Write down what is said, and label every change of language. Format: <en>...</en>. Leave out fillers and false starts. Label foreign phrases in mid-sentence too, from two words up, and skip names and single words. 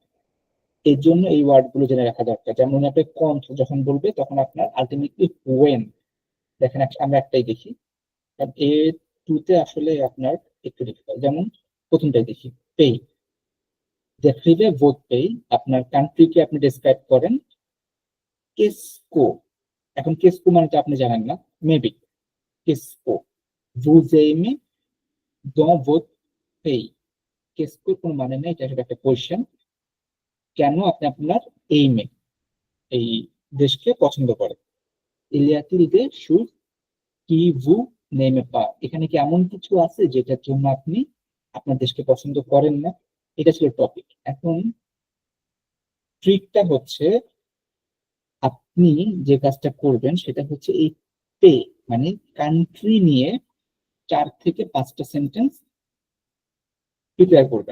<bn>এই জন্য এই ওয়ার্ড গুলো জেনে রাখা দরকার। যেমন আপনি কন্থ যখন বলবে, তখন আপনার আলটিমেটলি ওয়েন, দেখেন আমরা একটাই দেখি, কারণ A2 তে আসলে আপনার একটু ডিফিকাল্ট। যেমন প্রথমটাই দেখি, পে, দেখবে ভোট পে, আপনার কান্ট্রিকে আপনি ডেসক্রাইব করেন কেসকো। এখন কেসকো মানে তো আপনি জানেন না, মেবি কেসকো,</bn> <fr>vous aimez dans votre pays,</fr> <bn>কেসকোর কোনো মানে নেই, এটা আসলে একটা কোয়েশ্চেন। কেন আপনি আপনার এইমে, এই দেশকে পছন্দ করেন?</bn> <fr>il y a-t-il des choses qui vous n'aimez pas,</fr> <bn>এখানে কি এমন কিছু আছে যেটার জন্য আপনি আপনার দেশকে পছন্দ করেন না? এটা ছিল টপিক। এখন ট্রিকটা হচ্ছে, আপনি যে কাজটা করবেন সেটা হচ্ছে এই পে মানে কান্ট্রি নিয়ে 4 থেকে 5টা সেন্টেন্স প্রিপেয়ার করবেন।</bn>